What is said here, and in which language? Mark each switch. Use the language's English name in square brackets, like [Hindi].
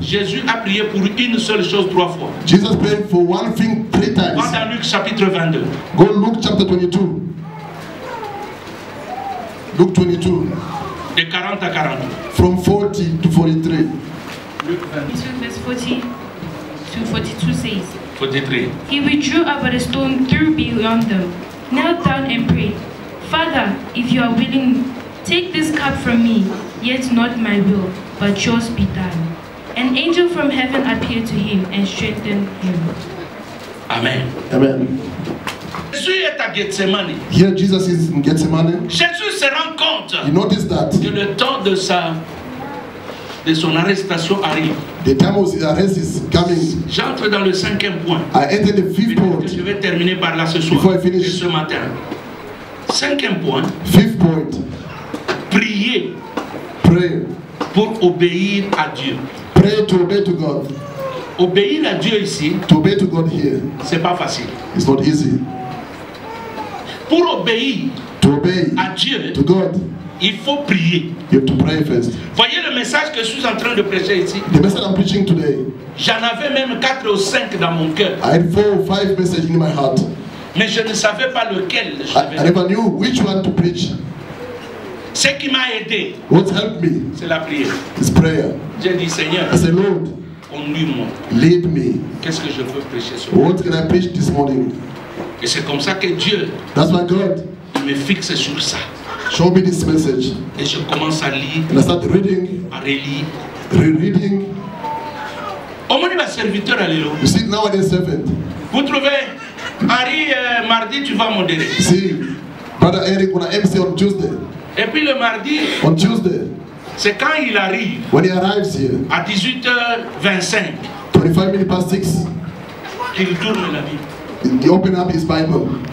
[French] Jésus a prié pour une seule chose 3 fois. [English] Jesus prayed for one thing 3 times. [French] Va dans Luc chapitre 22. [English] Go Luke chapter 22. Luke 22. [French] De 40 à 40. [English] From 40 to 43. Luke 22. Verse 40 to 42 says, 43. He withdrew about a stone threw beyond them, knelt down and prayed, Father, if you are willing, take this cup from me, yet not my will, but yours be done. An angel from heaven appeared to him and strengthened him. Amen. Amen. [French] Jésus est à Gethsemane. [English] Here Jesus is in Gethsemane. [French] Jésus se rend compte [English] He noticed that [French] que le temps de son arrestation arrive. [English] the time of his arrest is coming. [French] J'entre dans le 5e point. [English] I entered the 5th point. [French] Je vais terminer par là ce soir. [English] Before I finish. [French] Et ce matin. 5e point. [English] 5th point. [French] Prier. [English] Pray. [French] Pour obéir à Dieu. [English] Pray to obey to God. [French] Obéir à Dieu ici, [English] to obey to God here, [French] c'est pas facile. [English] It's not easy. [French] Pour obéir [English] to obey [French] à Dieu, [English] to God, [French] il faut prier. [English] You have to pray first. [French] Voyez le message que je suis en train de prêcher ici. [English] The message I'm preaching today. [French] J'en avais même 4 ou 5 dans mon cœur. [English] I had 4 or 5 messages in my heart. [French] Mais je ne savais pas lequel je devais. [English] I never knew which one to preach. [French] Ce qui m'a aidé, [English] what helped me, [French] c'est la prière. [English] It's prayer. [French] J'ai dit Seigneur, [English] I said, Lord, [French] conduis-moi. [English] Lead me. [French] Qu'est-ce que je peux prêcher ce matin? [English] What can I preach this morning? [French] Et c'est comme ça que Dieu, [English] that's why God, [French] me fixe sur ça. [English] Show me this message. [French] Et je commence à lire, [English] and I start reading, [French] à relire, [English] rereading. [French] Au moins, ma serviteur, alléluia. [English] You see, nowadays servant. [French] Vous trouvez, Harry, mardi, tu vas modérer. [English] See, Brother Eric, when I MC on Tuesday. [French] Et puis le mardi, [English] on Tuesday, [French] c'est quand il arrive, [English] when he arrives here, [French] à 18h25, [English] 25 minutes past 6, [French] il tourne la Bible. [English] He opened up his Bible.